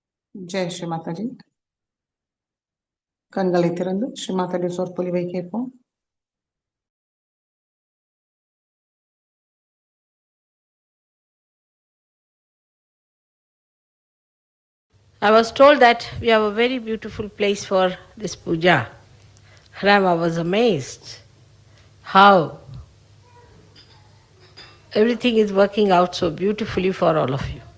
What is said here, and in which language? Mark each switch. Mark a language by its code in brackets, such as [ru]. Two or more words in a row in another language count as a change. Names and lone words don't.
[ta] ஜெய் ஸ்ரீ மாதாஜி. கண்களை திறந்து ஸ்ரீ மாதாஜி சொற்பொழிவை கேட்போம். [en] I was told that we have a very beautiful place for this puja. And I was amazed how everything is working out so beautifully for all of you.